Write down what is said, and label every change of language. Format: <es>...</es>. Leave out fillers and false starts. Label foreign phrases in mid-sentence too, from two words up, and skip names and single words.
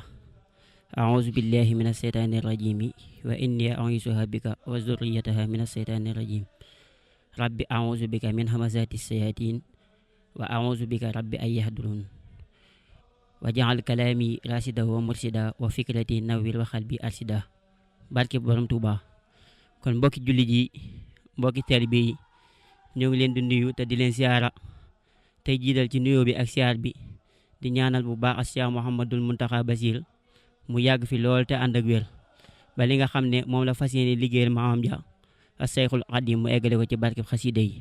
<ar>أعوذ بالله من الشيطان الرجيم وإني أعيذها بك وذريتها من الشيطان الرجيم. ربي أعوذ بك من همزات الشياطين وأعوذ بك ربي أن يحضرون. وجعل كلامي راشدا ومرشدا وفكرتي نوير وقلبي أرشدا.</ar> <wo>بارك برم توبا. kon mbokki jullit yi mbokki taalibe yi ñoo ngi leen di nuyu te di leen siyaara tey jiital ci nuyoo bi ak siyaar bi di ñaanal bu baax ak Cheikh Mouhamadul Muntaxa Basiir mu yàgg fi lool te ànd ak wér ba li nga xam ne moom la fas yéene liggéeyal maamam ja ak Seyxul Xadiim mu eggale ko ci barkeb xasida yi.</wo>